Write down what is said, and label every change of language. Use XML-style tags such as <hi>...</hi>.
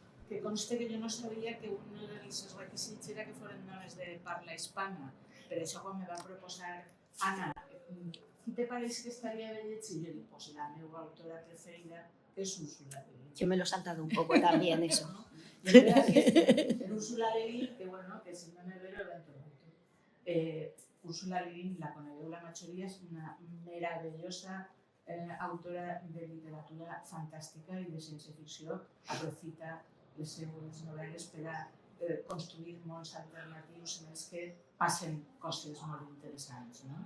<ca>Que conste que jo no sabia que un dels requisits era que foren noves de parla hispana. Per això, quan me van proposar Ana, qui te pareix que estaria bé llegir? Jo dic, pues la meva autora preferida és Úrsula.</ca> <es>Yo me lo he saltado un poco también, eso. Pero Úrsula Úrsula Levin, que bueno, que si no me veo dentro.</es> <ca>Úrsula Levin, la coneixeu la majoria, és una meravellosa autora de literatura fantàstica i de ciència-ficció. Aprofita les seues novel·les per a construir mons alternatius en els que passen coses molt interessants.</ca>